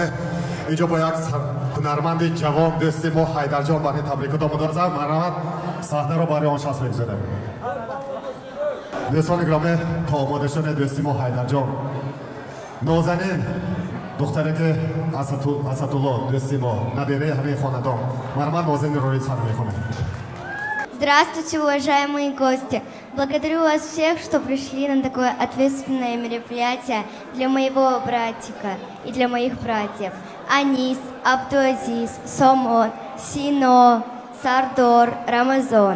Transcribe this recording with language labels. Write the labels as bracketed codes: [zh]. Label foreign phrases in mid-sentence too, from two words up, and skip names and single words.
[fa] اینجا با یک هنرمند جوان دوست ما حیدر جان برای تبریکات آماده است. مرحمت صحنه را برای آن شخص میگذارم. دوستان گرامی تا آماده شدن دوست ما حیدر جان نازنین دختری که اسدالله دوست ما نبیره همه خاندان مرحمت نازنین رو سلام میکنه. [ru] Здравствуйте, уважаемые гости! Благодарю вас всех, что пришли на такое ответственное мероприятие для моего братика и для моих братьев. Анис, Абдуазиз, Сомон, Сино, Сардор, Рамазан.